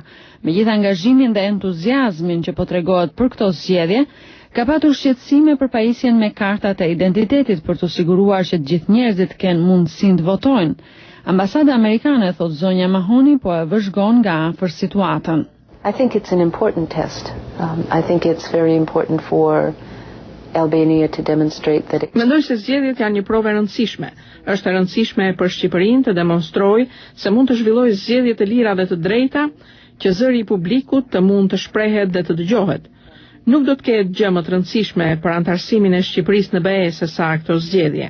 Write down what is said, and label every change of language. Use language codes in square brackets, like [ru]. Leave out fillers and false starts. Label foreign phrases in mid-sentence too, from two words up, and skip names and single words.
[sq] Megjithë angazhimin dhe entuziazmin që po tregohet për këto zgjedhje, ka patur shqetësime për pajisjen me kartat e identitetit për të siguruar që të gjithë njerëzit kenë mundësinë të votojnë. Ambasada Amerikane, thot zonja Mahoni, po e vëzhgon nga afër situatën. [en] I think it's an important test. I think it's very important for Albania to demonstrate that it... [sq] Mendoj se zgjedhjet janë një provë e rëndësishme. Është e rëndësishme për Shqipërinë të demonstrojë se mund të zhvillojë zgjedhje të lira dhe të drejta, që zëri i publikut të mund të shprehet dhe të dëgjohet. Nuk do të ketë gjë më të rëndësishme për antarësimin e Shqipërisë në BE se sa këto zgjedhje.